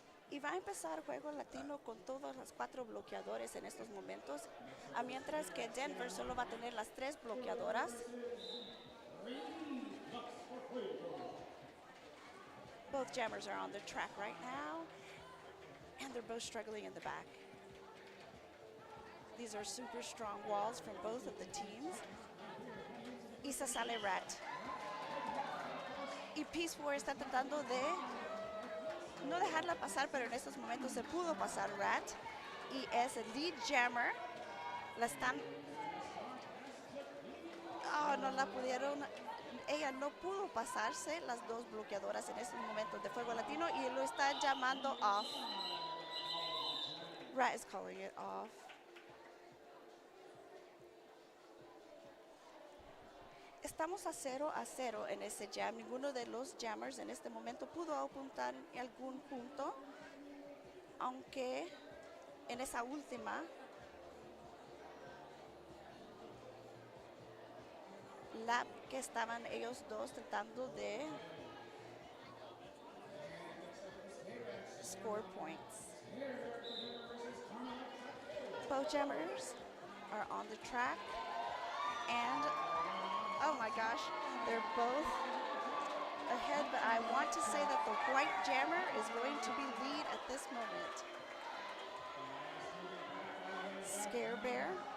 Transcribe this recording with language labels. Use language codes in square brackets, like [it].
[es] Y va a empezar Juego Latino con todos los 4 bloqueadores en estos momentos, a mientras que Denver solo va a tener las 3 bloqueadoras. [en] Both jammers are on the track right now, and they're both struggling in the back. These are super strong walls from both of the teams. [es] Y se sale Rat. Y Peace War está tratando de no dejarla pasar, pero en estos momentos se pudo pasar Rat y es el lead jammer. La están, no la pudieron, ella no pudo pasarse las 2 bloqueadoras en estos momentos de Fuego Latino y lo está llamando off. [en] Rat is calling it off. [es] Estamos a 0-0 en ese jam. Ninguno de los jammers en este momento pudo apuntar algún punto, aunque en esa última lap que estaban ellos dos tratando de [en] score points. Both jammers are on the track and oh my gosh, they're both ahead, but I want to say that the white jammer is going to be lead at this moment. Scare Bear